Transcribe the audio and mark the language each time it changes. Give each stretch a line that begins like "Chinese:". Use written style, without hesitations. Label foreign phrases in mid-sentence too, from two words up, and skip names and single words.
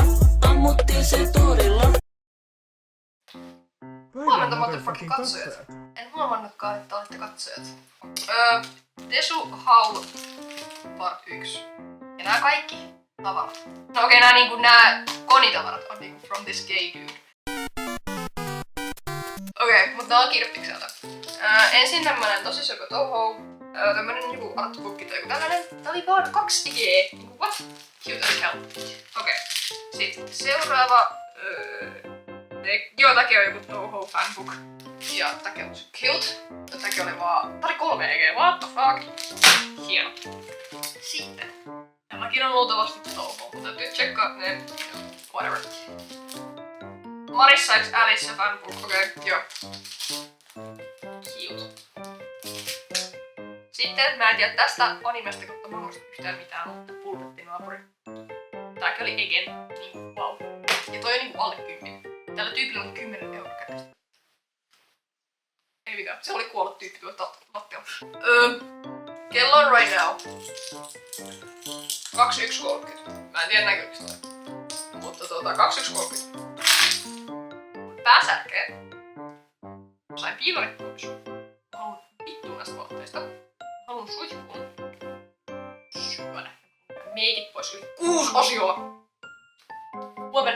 Finnish: Ammuttiin se torilla. Huomenta motherfucking katsojat. En huomannutkaan, että olette katsojat. Desu Haul Part 1. Ja nää kaikki tavarat. No okei, nää konitavarat on niinku
English: from this gay dude.
Finnish: Okei, mutta nää on kirppikseltä. Ensin tämmönen tosi söpö toho. Tämmönen niinku artbookki tai joku tällainen. Tää oli vaan 2 IG. Niinku what?
English: Cute as hell.
Finnish: Okei. Sitten seuraava. Joo, tämäkin on joku Toho fanbook. Ja tämäkin on cute. Tämäkin oli vaan. Tää oli 3 EG,
English: what the fuck?
Finnish: Hieno. Sitten. Tämäkin on luultavasti Toho, mutta täytyy tsekkaa ne. Whatever. Marissa x Alice fanbook, okei, joo. Cute. Sitten mä en tiedä tästä animesta, mutta mä en muista yhtään mitään, mutta pulpetti naapuri. Tääkin oli Egen, niinku wow. Ja toi on niinku alle 10. Tällä tyypillä on 10 € käteistä. Ei mitään, se oli kuollut tyyppi tuolta lattialla. Kello on
English: right now
Finnish: 21.30. Mä en tiedä näkyykö sitä. Mutta 21.30. Pääsärkee. Sain piilorit pois. Haluan vittuun näistä vaatteista. Haluan suihkuun. Syödä. Meikit pois yli 6 osioa. Huomenna.